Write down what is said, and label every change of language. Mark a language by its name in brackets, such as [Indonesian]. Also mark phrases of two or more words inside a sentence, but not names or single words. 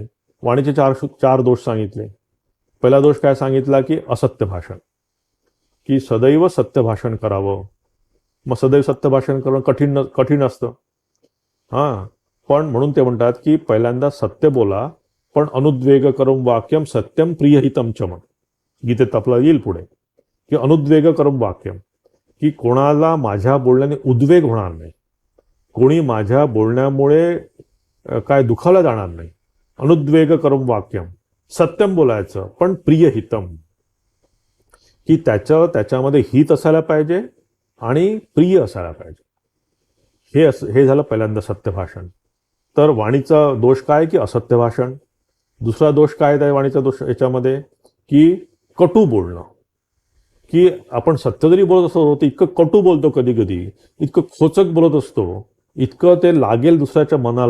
[Marathi] वाणीचे 4 दोष सांगितले. पहिला दोष काय सांगितला की असत्य भाषण, की सदैव सत्य भाषण करावं. मग सदैव सत्य भाषण करणं कठीण असतं. पण म्हणून ते म्हणतात की पहिल्यांदा सत्य बोला, पण [Sanskrit] अनुद्वेग करम वाक्यम सत्यम प्रियहितम चम. [Marathi] गीतेत आपल्याला येईल पुढे की [Sanskrit] अनुद्वेग करम वाक्यम, [Marathi] की कोणाला माझ्या बोलण्याने उद्वेग होणार नाही, कोणी माझ्या बोलण्यामुळे काय दुखावला जाणार नाही. [Sanskrit] अनुद्वेग करम वाक्यम, सत्यम [Marathi] बोलायचं पण प्रियहितम, की त्याच्यामध्ये हित असायला पाहिजे आणि प्रिय असायला पाहिजे. हे झालं पहिल्यांदा सत्य भाषण. तर वाणीचा दोष काय की असत्य भाषण. दुसरा दोष काय आहे वाणीचा दोष याच्यामध्ये की कटू बोलणं, की आपण सत्य जरी बोलत असतो तर इतकं कटू बोलतो, कधी कधी इतकं खोचक बोलत असतो, इतकं ते लागेल दुसऱ्याच्या मनाला.